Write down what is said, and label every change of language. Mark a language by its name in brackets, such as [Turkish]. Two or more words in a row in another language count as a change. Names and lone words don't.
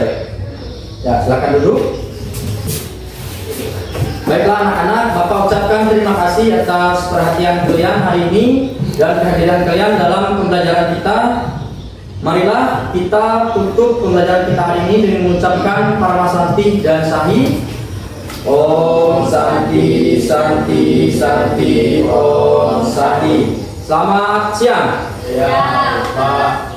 [Indonesian] Ya, silakan duduk. Baiklah anak-anak, Bapak ucapkan terima kasih atas perhatian kalian hari ini dan kehadiran kalian dalam pembelajaran kita. Marilah kita tutup pembelajaran kita hari ini dengan mengucapkan Parama Santi dan Sahi. [Sanskrit] Om Santi, Santi, Santi, Om Sahi. [Indonesian] Selamat siang. Ya, Pak.